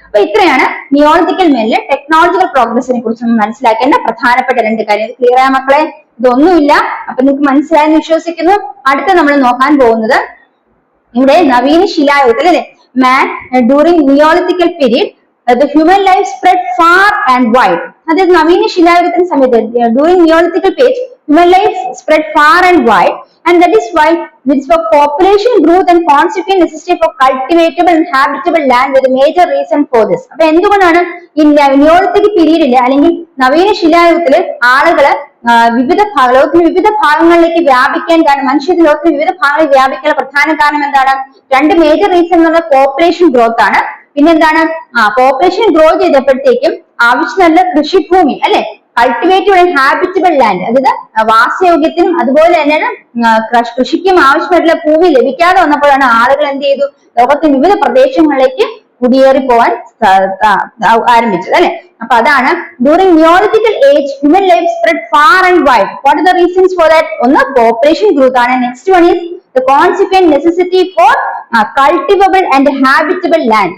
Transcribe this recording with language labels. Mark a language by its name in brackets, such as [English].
[Malayalam] അപ്പൊ ഇത്രയാണ് നിയോളിത്തിക്കൽ മാനിലെ ടെക്നോളജിക്കൽ പ്രോഗ്രസിനെ കുറിച്ച് മനസ്സിലാക്കേണ്ട പ്രധാനപ്പെട്ട രണ്ട് കാര്യങ്ങൾ. ക്ലിയർ ആയ മക്കളെ? ഇതൊന്നുമില്ല. അപ്പൊ നിങ്ങൾക്ക് മനസ്സിലായെന്ന് വിശ്വസിക്കുന്നു. അടുത്ത നമ്മൾ നോക്കാൻ പോകുന്നത് ഇവിടെ നവീന ശിലായുഗത്തിൽ അല്ലെ, മാൻ during നിയോളിത്തിക്കൽ period [English] the human life spread far and wide. [Malayalam] അതായത് നവീന ശിലായുഗത്തിന് സമയത്ത് [English] During neolithical period human life spread far and wide, and that is why there is for population growth and consequent necessity for cultivatable and habitable land with a major reason for this. [Malayalam] അപ്പൊ എന്തുകൊണ്ടാണ് ഈ Neolithic പീരീഡില് അല്ലെങ്കിൽ നവീന ശിലായുഗത്തില് ആളുകള് ലോകത്തിന്റെ വിവിധ ഭാഗങ്ങളിലേക്ക് വ്യാപിക്കാൻ കാരണം, മനുഷ്യ ലോകത്തിന്റെ വിവിധ ഭാഗങ്ങളിൽ വ്യാപിക്കാൻ പ്രധാന കാരണം എന്താണ്? രണ്ട് മേജർ റീസൺ എന്ന് പറഞ്ഞാൽ പോപ്പുലേഷൻ ഗ്രോത്ത് ആണ്. പിന്നെന്താണ്? പോപ്പുലേഷൻ ഗ്രോ ചെയ്തപ്പോഴത്തേക്കും ആവശ്യമുള്ള കൃഷിഭൂമി അല്ലെ, കൾട്ടിവേറ്റഡ് ആൻഡ് ഹാബിറ്റബിൾ ലാൻഡ്, അതായത് വാസയോഗ്യത്തിനും അതുപോലെ തന്നെയാണ് കൃഷിക്കും ആവശ്യമായിട്ടുള്ള ഭൂമി ലഭിക്കാതെ വന്നപ്പോഴാണ് ആളുകൾ എന്ത് ചെയ്തു? ലോകത്തിന്റെ വിവിധ പ്രദേശങ്ങളിലേക്ക് കുടിയേറി പോവാൻ ആരംഭിച്ചത് അല്ലെ. അപ്പൊ അതാണ് [English] During neolithical age human life spread far and wide. What are the reasons for that? ഒന്ന് population growth ആണ്. Next one is the consequent necessity for cultivable and habitable land.